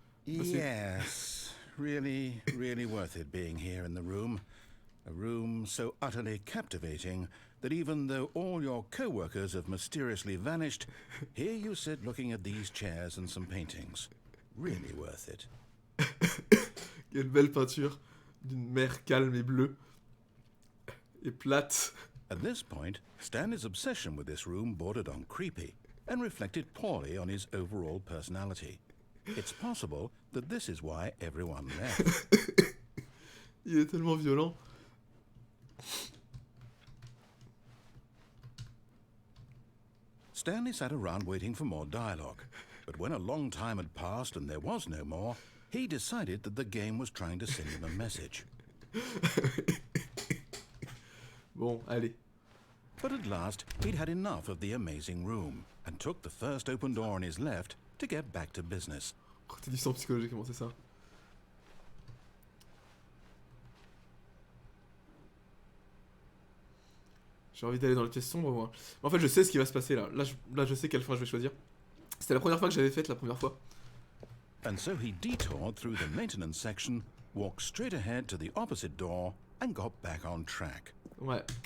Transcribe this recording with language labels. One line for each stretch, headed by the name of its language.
English: Yes, really, really worth it being here in the room. A room so utterly captivating that even though all your co-workers have mysteriously vanished, here you sit looking at these chairs and some paintings. Really worth it.
French: Quelle belle peinture d'une mer calme et bleue. Et plate.
English: At this point, Stanley's obsession with this room bordered on creepy and reflected poorly on his overall personality. It's possible that this is why everyone left.
French: Il est tellement violent.
English: Stanley sat around waiting for more dialogue, but when a long time had passed and there was no more, he decided that the game was trying to send him a message.
French: Bon, allez.
English: But at last, he'd had enough of the amazing room, and took the first open door on his left to get back to business.
French: Oh, t'es du sang psychologique, comment c'est ça? J'ai envie d'aller dans les pièces sombres, moi. En fait, je sais ce qui va se passer, là. Là, je sais quelle fin je vais choisir. C'était la première fois que j'avais faite, la première fois.
English: And so he detoured through the maintenance section, walked straight ahead to the opposite door, and got back on track.
French: Ouais.